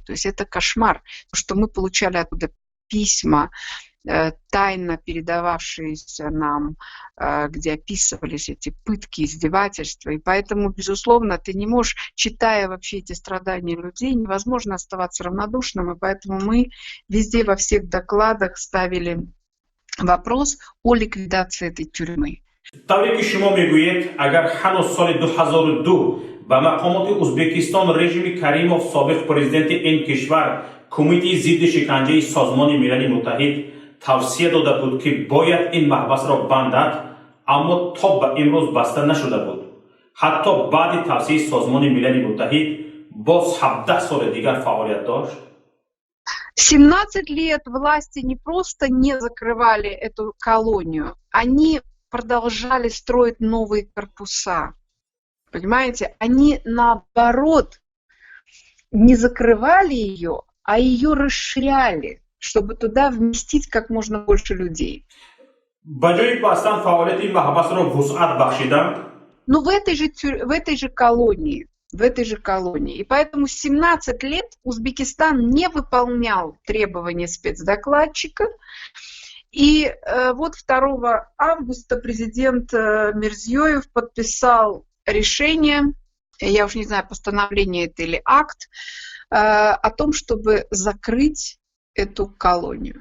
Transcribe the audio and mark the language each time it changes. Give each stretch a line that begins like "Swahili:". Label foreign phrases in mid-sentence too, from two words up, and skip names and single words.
Russian: То есть это кошмар, что мы получали оттуда письма, тайно передававшиеся нам, где описывались эти пытки, издевательства. И поэтому, безусловно, ты не можешь, читая вообще эти страдания людей, невозможно оставаться равнодушным. И поэтому мы везде во всех докладах ставили вопрос о ликвидации этой тюрьмы.
Tajik: طوری که شما میگویید اگر هنوز سال 2002 به مقامات ازبکستان رژیم کریموف سابق پرزیدنت این کشور کمیته ضد شکنجه سازمان ملل متحد توصیه داده بود که باید این محبس را بندد، اما تا به امروز بسته نشده بود. حتی بعد توصیه سازمان ملل متحد باز 17 سال دیگر فعالیت داشت.
Russian: 17 лет власти не просто не закрывали эту колонию, они продолжали строить новые корпуса. Понимаете? Они, наоборот, не закрывали ее, а ее расширяли, чтобы туда вместить как можно больше людей.
Tajik: به جای بستن فعالیت این محبس را وسعت بخشیدند.
Russian: Но в этой же колонии. И поэтому 17 лет Узбекистан не выполнял требования спецдокладчика. И вот 2 августа президент Мирзиёев подписал решение, я уж не знаю, постановление это или акт, о том, чтобы закрыть эту колонию.